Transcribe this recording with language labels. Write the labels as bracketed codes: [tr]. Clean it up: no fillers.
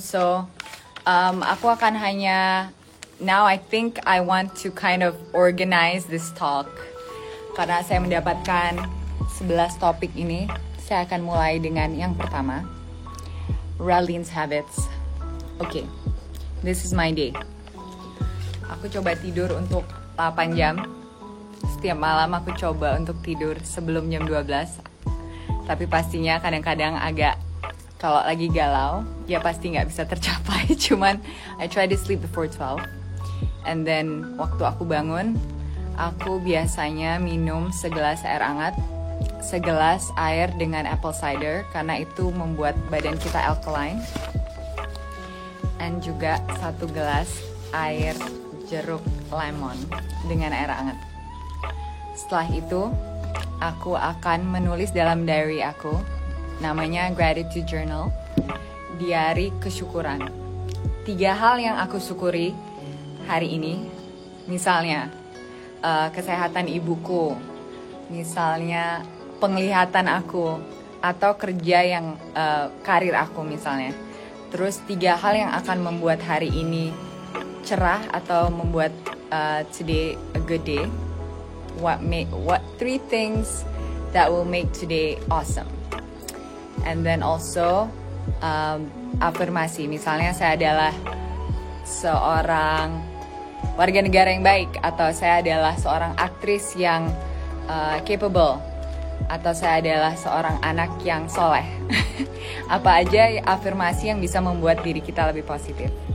[en] So [id] aku akan hanya [en] now I think I want to kind of organize this talk. [id] Karena saya mendapatkan 11 topik ini. Saya akan mulai dengan yang pertama. [en] Rally's habits. Okay. This is my day. [id] Aku coba tidur untuk 8 jam. Setiap malam aku coba untuk tidur sebelum jam 12. Tapi pastinya kadang-kadang agak, kalau lagi galau, ya pasti nggak bisa tercapai. [en] Cuman I try to sleep before 12. And then [id] waktu aku bangun, aku biasanya minum segelas air hangat, segelas air dengan apple cider, karena itu membuat badan kita alkaline. And juga 1 gelas air jeruk lemon dengan air hangat. Setelah itu, aku akan menulis dalam diary aku, namanya Gratitude Journal, diari kesyukuran. 3 hal yang aku syukuri hari ini, misalnya kesehatan ibuku, misalnya penglihatan aku, atau kerja yang karir aku misalnya. Terus 3 hal yang akan membuat hari ini cerah atau membuat [en] today a good day. What 3 things that will make today awesome. And then also afirmasi. [id] Misalnya saya adalah seorang warga negara yang baik, atau saya adalah seorang aktris yang capable, atau saya adalah seorang anak yang soleh. Apa aja afirmasi yang bisa membuat diri kita lebih positif.